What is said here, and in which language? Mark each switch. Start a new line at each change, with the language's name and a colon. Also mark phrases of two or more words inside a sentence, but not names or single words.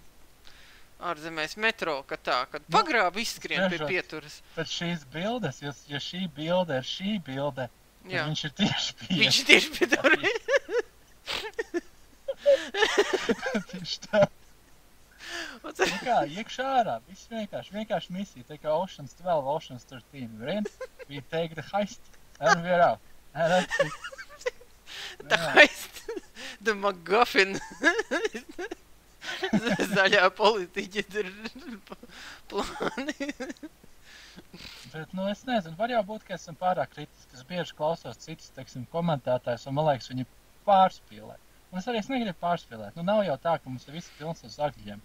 Latvian: Ārzemēs metro, kad pagrāb izskrien pie pieturas. Pēc šīs bildes, ja šī bilde ir šī bilde, tad viņš ir tieši pie... Viņš ir tieši pie durvīm. Tieši tā. Kā, iekšā ārā, viss vienkārši misija, tā kā Ocean's 12, Ocean's 13.
English: We take the heist, and we're out. The heist, the MacGuffin.
Latvian: Zaļā politiķa tur plāni. Bet, es nezinu, var jau būt, ka esam pārāk kritiski. Es bieži klausos citus, komentētājus, un man liekas, viņi pārspīlē. Un es arī negribu pārspīlēt. Nav jau tā, ka mums ir visi pilns uz zagļiem.